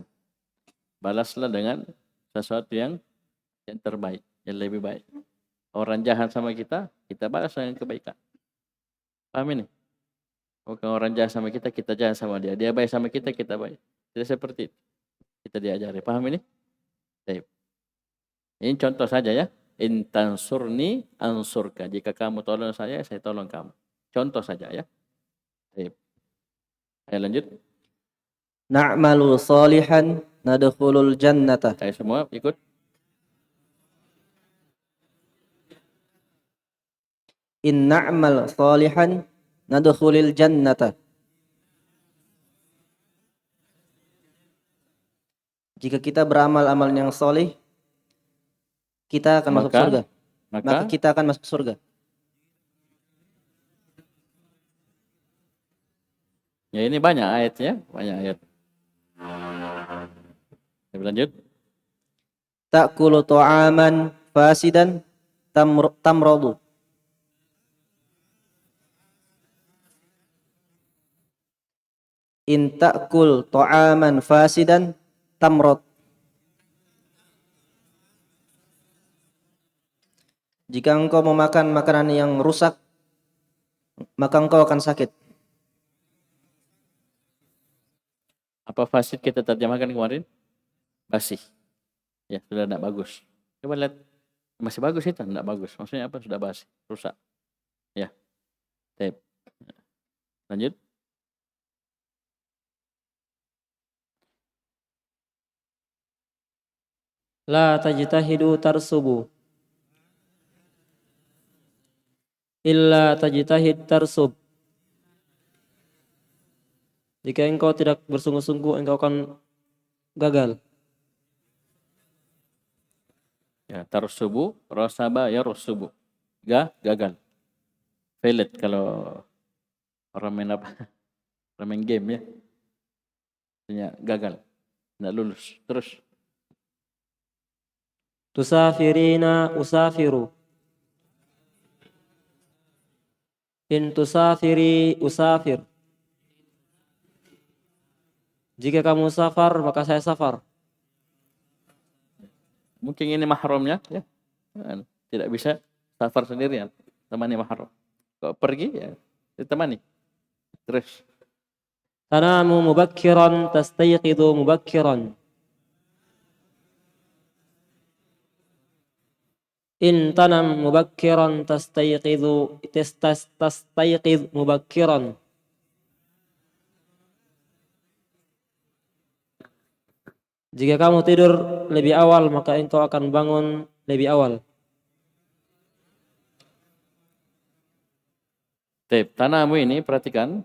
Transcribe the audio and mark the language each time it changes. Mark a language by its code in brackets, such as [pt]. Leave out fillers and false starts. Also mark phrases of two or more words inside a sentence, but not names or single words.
[id] Balaslah dengan sesuatu yang terbaik, yang lebih baik. Orang jahat sama kita balas dengan kebaikan. Paham ini? Bukan orang jahat sama kita jahat sama dia. Dia baik sama kita baik. Tidak seperti itu. Kita diajari. Paham ini? Baik. Ini contoh saja ya. [ar] إن تنصرني أنصرك. [id] Jika kamu tolong saya tolong kamu. Contoh saja ya. Baik. Ayo lanjut. [ar] نعمل صالحا ندخل الجنة. [id] Ayo semua ikut. [ar] إن نعمل صالحا ندخل الجنة. [id] Jika kita beramal amal yang soleh, kita akan masuk surga. Maka kita akan masuk surga. Ya ini banyak ayatnya, banyak ayat. Lanjut. [ar] تأكل طعاما فاسدا تمرض. إن تأكل طعاما فاسدا تمرض. [id] Jika engkau memakan makanan yang rusak, maka engkau akan sakit. Apa fasid kita terjemahkan kemarin? Basi. Ya, sudah tidak bagus. Coba lihat. Masih bagus itu, tidak bagus. Maksudnya apa? Sudah basi, rusak. Ya. Baik. Lanjut. [ar] لا تجتهد ترسب. إلا تجتهد ترسب. [id] Jika engkau tidak bersungguh-sungguh, engkau akan gagal. [ar] Ya, ترسب، رسب يرسب. [id] Gagal. Failed kalau orang main apa? Orang main game ya. Artinya gagal. Tidak lulus. Terus. [ar] تسافرين أسافر. إن تسافري أسافر. [id] Jika kamu safar, maka saya safar. Mungkin ini mahramnya ya. Tidak bisa safar sendirian. Temani mahram. Kalau pergi ya ditemani. Terus. [ar] تنام مبكرا تستيقظ مبكرا. إن تنم مبكرا تستيقظ مبكرا. [id] Jika kamu tidur lebih awal, maka engkau akan bangun lebih awal. Tanamu ini perhatikan.